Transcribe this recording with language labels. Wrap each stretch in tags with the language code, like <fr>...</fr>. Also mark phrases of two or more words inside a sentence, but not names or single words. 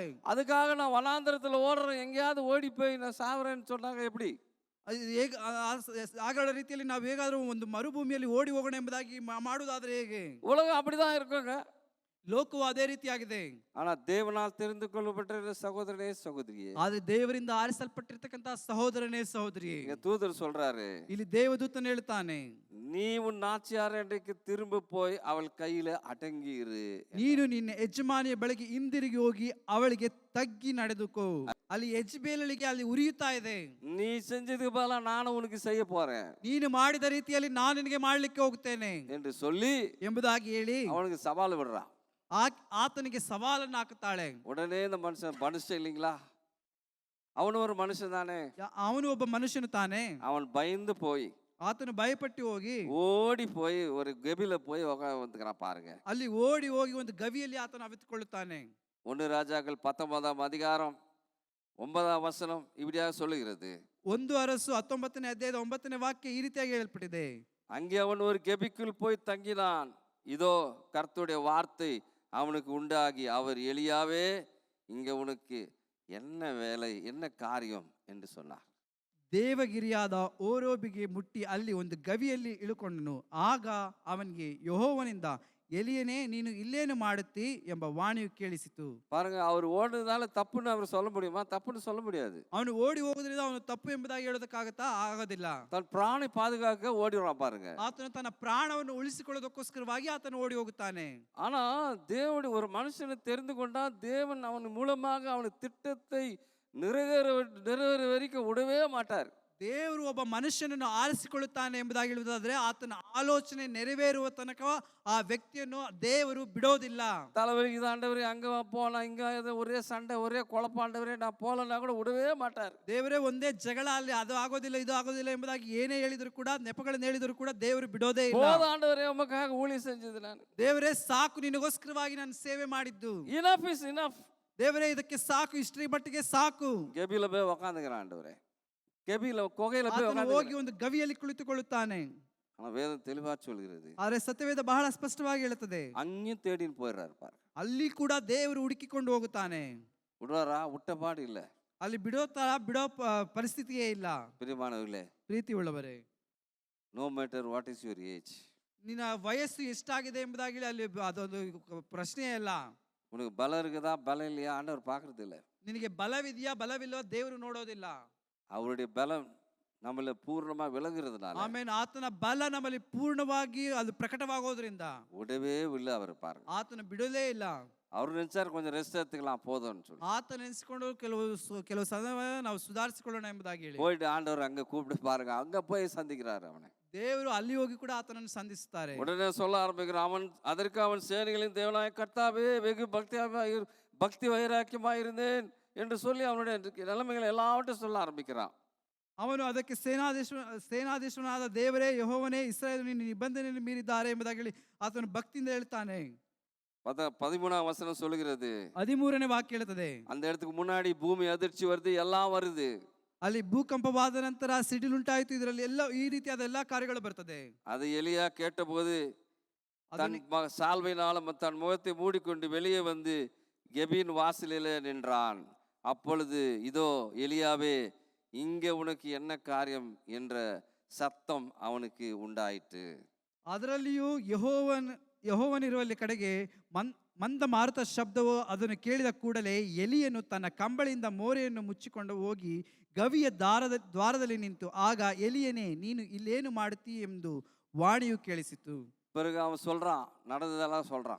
<ta>அதுக்காக நான் வனாந்தரத்துல ஓடுறேன், எங்கேயாவது ஓடி போய் நான் சாவறேன்னு சொன்னாங்க எப்படி?</ta> <kn>ಆಗಳ ರೀತಿಯಲ್ಲಿ ನಾವು ಹೇಗಾದ್ರೂ ಒಂದು ಮರುಭೂಮಿಯಲ್ಲಿ ಓಡಿ ಹೋಗೋಣ ಎಂಬುದಾಗಿ ಮಾಡುವುದಾದ್ರೆ ಹೇಗೆ?</kn> <ta>உலகம் அப்படிதான் இருக்குங்க.</ta> <kn>ಲೋಕವು ಅದೇ ರೀತಿಯಾಗಿದೆ.</kn> <ta>ஆனா தேவனால் தெரிந்து கொள்ளப்பட்ட சகோதரனே சகோதரியே,</ta> <kn>ಆದ್ರೆ ದೇವರಿಂದ ಆರಿಸಲ್ಪಟ್ಟಿರ್ತಕ್ಕಂಥ ಸಹೋದರನೇ ಸಹೋದರಿಯೇ,</kn> <ta>இங்க தூதர் சொல்றாரு,</ta> <kn>ಇಲ್ಲಿ ದೇವದೂತನು ಹೇಳ್ತಾನೆ,</kn> <ta>நீ உன் நாச்சியார் இன்றைக்கு திரும்ப போய் அவள் கையில அடங்கி இரு.</ta> <kn>ನೀನು ನಿನ್ನ ಯಜಮಾನಿಯ ಬಳಿಗೆ ಹಿಂದಿರುಗಿ ಹೋಗಿ ಅವಳಿಗೆ ತಗ್ಗಿ ನಡೆದುಕೋ. ಅಲ್ಲಿ ಯಜ್ಬೇಲಳಿಗೆ ಅಲ್ಲಿ ಉರಿಯುತ್ತಾ ಇದೆ.</kn> <ta>நீ செஞ்சதுக்கு பதிலா நானும் உனக்கு செய்ய போறேன்,</ta> <kn>ನೀನು ಮಾಡಿದ ರೀತಿಯಲ್ಲಿ ನಾನು ನಿನಗೆ ಮಾಡ್ಲಿಕ್ಕೆ ಹೋಗ್ತೇನೆ</kn> <ta>என்று சொல்லி</ta> <kn>ಎಂಬುದಾಗಿ ಹೇಳಿ</kn> <ta>அவனுக்கு சவால் விடுறான்.</ta> <kn>ಆತನಿಗೆ ಸವಾಲನ್ನು ಹಾಕುತ್ತಾಳೆ.</kn> <ta>உடனே இந்த மனுஷன் இல்லைங்களா, அவனு ஒரு மனுஷன் தானே,</ta> <kn>ಅವನು ಒಬ್ಬ ಮನುಷ್ಯನು ತಾನೆ.</kn> <ta>அவன் பயந்து போய்</ta> <kn>ಆತನು ಭಯಪಟ್ಟು ಹೋಗಿ</kn> <ta>ஓடி போய் ஒரு கெபில போய் உட்காந்துக்கிறான் பாருங்க.</ta> <kn>ಅಲ್ಲಿ ಓಡಿ ಹೋಗಿ ಒಂದು ಗವಿಯಲ್ಲಿ ಆತನು ಅವಿತುಕೊಳ್ಳುತ್ತಾನೆ.</kn> <ta>1 ராஜாக்கள் 19ஆம் அதிகாரம் 9ஆம் வசனம் இப்படியாக சொல்லுகிறது.</ta> <kn>1 ಅರಸು 19ನೇ ಅಧ್ಯಾಯದ 9ನೇ ವಾಕ್ಯ ಈ ರೀತಿಯಾಗಿ ಹೇಳಲ್ಪಟ್ಟಿದೆ.</kn> <ta>அங்கே அவன் ஒரு கெபிக்குள் போய் தங்கினான். இதோ கர்த்தருடைய வார்த்தை அவனுக்கு உண்டாகி, அவர் எலியாவே, இங்க உனக்கு என்ன வேலை, என்ன காரியம் என்று சொன்னார்.</ta> <kn>ದೇವಗಿರಿಯಾದ ಓರೋಬಿಗೆ ಮುಟ್ಟಿ ಅಲ್ಲಿ ಒಂದು ಗವಿಯಲ್ಲಿ ಇಳುಕೊಂಡನು. ಆಗ ಅವನಿಗೆ ಯೆಹೋವನಿಂದ, ಎಲಿಯನೇ, ನೀನು ಇಲ್ಲೇನು ಮಾಡುತ್ತಿ ಎಂಬ ವಾಣಿಯು ಕೇಳಿಸಿತು.</kn> <ta>பாருங்க, அவர் ஓடுனதால தப்புன்னு அவர் சொல்ல முடியுமா? தப்புன்னு சொல்ல முடியாது.</ta> <kn>ಅವನು ಓಡಿ ಹೋಗೋದ್ರಿಂದ ಅವನು ತಪ್ಪು ಎಂಬುದಾಗಿ ಹೇಳೋದಕ್ಕಾಗತ್ತಾ? ಆಗೋದಿಲ್ಲ.</kn> <ta>தன் பிராணி பாதுகாக்க ஓடிடுறான் பாருங்க.</ta> <kn>ಆತನು ತನ್ನ ಪ್ರಾಣವನ್ನು ಉಳಿಸಿಕೊಳ್ಳೋದಕ್ಕೋಸ್ಕರವಾಗಿ ಆತನು ಓಡಿ ಹೋಗುತ್ತಾನೆ.</kn> <ta>ஆனா தேவனுடைய ஒரு மனுஷனை தெரிந்து கொண்டா தேவன் அவன் மூலமாக அவனுக்கு திட்டத்தை நிறைவேற வரைக்கும் விடவே மாட்டார்.</ta> <kn>ದೇವರು ಒಬ್ಬ ಮನುಷ್ಯನನ್ನು ಆರಿಸಿಕೊಳ್ಳುತ್ತಾನೆ ಎಂಬುದಾಗಿ ಹೇಳುವುದಾದ್ರೆ ಆತನ ಆಲೋಚನೆ ನೆರವೇರುವ ತನಕ ಆ ವ್ಯಕ್ತಿಯನ್ನು ದೇವರು ಬಿಡೋದಿಲ್ಲ.</kn> <ta>தலைவலிக்கு ஆண்டவரே, அங்க போனா இங்க ஒரே சண்டை, ஒரே குழப்பம், ஆண்டவரே நான் போலன்னா கூட விடவே மாட்டார்.</ta> <kn>ದೇವರೇ ಒಂದೇ ಜಗಳ, ಅಲ್ಲಿ ಅದು ಆಗೋದಿಲ್ಲ ಇದು ಆಗೋದಿಲ್ಲ ಎಂಬುದಾಗಿ ಏನೇ ಹೇಳಿದ್ರು ಕೂಡ, ನೆಪಗಳನ್ನು ಹೇಳಿದ್ರು ಕೂಡ ದೇವರು ಬಿಡೋದೇ ಇಲ್ಲ.</kn> <ta>போதும் ஆண்டவரே, உமக்காக ஊழியம் செஞ்சது நான்.</ta> <kn>ದೇವರೇ ಸಾಕು, ನಿನಗೋಸ್ಕರವಾಗಿ ನಾನು ಸೇವೆ ಮಾಡಿದ್ದು.</kn> <en>Enough is enough.</en> <kn>ದೇವರೇ ಇದಕ್ಕೆ ಸಾಕು, ಇಷ್ಟರ ಮಟ್ಟಿಗೆ ಸಾಕು.</kn> <ta>கெபில போய் உட்காந்துக்கிறான் ஆண்டவரே. கெபில குகையில போய்</ta> <kn>ಆತನು ಹೋಗಿ ಒಂದು ಗವಿಯಲ್ಲಿ ಕುಳಿತುಕೊಳ್ಳುತ್ತಾನೆ.</kn> <ta>ஆனா வேதம் தெளிவா சொல்கிறது,</ta> <kn>ಆದರೆ ಸತ್ಯವೇದ ಬಹಳ ಸ್ಪಷ್ಟವಾಗಿ ಹೇಳುತ್ತದೆ,</kn> <ta>அங்கேயும் தேடின்னு போயிடுறாரு பாரு.</ta> <kn>ಅಲ್ಲಿ ಕೂಡ ದೇವರು ಹುಡುಕಿಕೊಂಡು ಹೋಗುತ್ತಾನೆ.</kn> <ta>விடுவாரா? விட்டபாடு இல்ல.</ta> <kn>ಅಲ್ಲಿ ಬಿಡೋ ಪರಿಸ್ಥಿತಿಯೇ ಇಲ್ಲ.</kn> <ta>பிரியமானவர்களே,</ta> <kn>ಪ್ರೀತಿ ಉಳ್ಳವರೇ,</kn> <en>No matter what is your age,</en> <kn>ನಿನ್ನ ವಯಸ್ಸು ಎಷ್ಟಾಗಿದೆ ಎಂಬುದಾಗಿ ಅಲ್ಲಿ ಅದೊಂದು ಪ್ರಶ್ನೆಯೇ ಇಲ್ಲ.</kn> <ta>உனக்கு பலம் இருக்குதா பலம் இல்லையா ஆண்டவர் பார்க்கறது இல்லை.</ta> <kn>ನಿನಗೆ ಬಲವಿದೆಯಾ ಬಲವಿಲ್ಲೋ ದೇವರು ನೋಡೋದಿಲ್ಲ.</kn> <ta>அவருடைய பலம் நம்மள பூர்ணமா விளங்குறதுனால,</ta> <kn>ಆಮೇಲೆ ಆತನ ಬಲ ನಮ್ಮಲ್ಲಿ ಪೂರ್ಣವಾಗಿ ಅದು ಪ್ರಕಟವಾಗೋದ್ರಿಂದ</kn> <ta>விடவே இல்லை அவர் பாருங்க.</ta> <kn>ಆತನ ಬಿಡಲೇ ಇಲ್ಲ.</kn> <ta>அவர் நினைச்சாரு கொஞ்சம் ரெஸ்ட் எடுத்துக்கலாம் போதும்னு சொல்லி.</ta> <kn>ಆತ ನೆನೆಸಿಕೊಂಡು ಕೆಲವು ಸಮಯ ನಾವು ಸುಧಾರಿಸಿಕೊಳ್ಳೋಣ ಎಂಬುದಾಗಿ ಹೇಳಿ</kn> <ta>போயிட்டு ஆண்டவர் அங்க கூப்பிட்டு பாருங்க, அங்க போய் சந்திக்கிறாரு அவனை.</ta> <kn>ದೇವರು ಅಲ್ಲಿ ಹೋಗಿ ಕೂಡ ಆತನನ್ನು ಸಂಧಿಸುತ್ತಾರೆ.</kn> <ta>உடனே சொல்ல ஆரம்பிக்கிறான், அதற்கு அவன் சேனைகளின் தேவனாய கர்த்தாவே, வெகு பக்தி வைராக்கியமாயிருந்தேன் என்று சொல்லி அவனுடைய நிலைமைகளை எல்லாவற்றையும் சொல்ல ஆரம்பிக்கிறான்.</ta> <kn>ಅವನು ಅದಕ್ಕೆ ಸೇನಾಧೀಶ್ವರನಾದ ದೇವರೇ, ಯೆಹೋವನೇ, ಇಸ್ರಾಯೇಲ್ ನಿನ್ನ ನಿಬಂಧನೆಯನ್ನು ಮೀರಿದ್ದಾರೆ ಎಂಬುದಾಗಿ ಹೇಳಿ ಆತನು ಭಕ್ತಿಯಿಂದ ಹೇಳ್ತಾನೆ.</kn> <ta>13ஆம் வசனம் சொல்லுகிறது,</ta> <kn>13ನೇ ವಾಕ್ಯ ಹೇಳುತ್ತದೆ,</kn> <ta>அந்த இடத்துக்கு முன்னாடி பூமி அதிர்ச்சி வருது, எல்லாம் வருது.</ta> <kn>ಅಲ್ಲಿ ಭೂಕಂಪವಾದ ನಂತರ ಸಿಡಿಲುಂಟಾಯಿತು, ಇದರಲ್ಲಿ ಎಲ್ಲ ಈ ರೀತಿಯಾದ ಎಲ್ಲಾ ಕಾರ್ಯಗಳು ಬರ್ತದೆ.</kn> <ta>அது எலியா கேட்டபோது தன் சால்வையினாலும் தன் முகத்தை மூடிக்கொண்டு வெளியே வந்து கெபின் வாசலிலே நின்றான். அப்பொழுது இதோ எலியாவே, இங்கே உனக்கு என்ன காரியம் என்ற சத்தம் அவனுக்கு உண்டாயிற்று.</ta> <kn>ಅದರಲ್ಲಿಯೂ ಯೆಹೋವನಿರುವಲ್ಲಿ ಕಡೆಗೆ ಮಂದ ಮಾರುತ ಶಬ್ದವು ಅದನ್ನು ಕೇಳಿದ ಕೂಡಲೇ ಎಲಿಯನು ತನ್ನ ಕಂಬಳಿಯಿಂದ ಮೋರೆಯನ್ನು ಮುಚ್ಚಿಕೊಂಡು ಹೋಗಿ ಗವಿಯ ದ್ವಾರದಲ್ಲಿ ನಿಂತು, ಆಗ ಎಲಿಯನೇ, ನೀನು ಇಲ್ಲೇನು ಮಾಡುತ್ತೀ ಎಂದು ವಾಣಿಯು ಕೇಳಿಸಿತು.</kn> <ta>பிறகு அவன் சொல்றான், நடந்ததெல்லாம் சொல்றான்.</ta>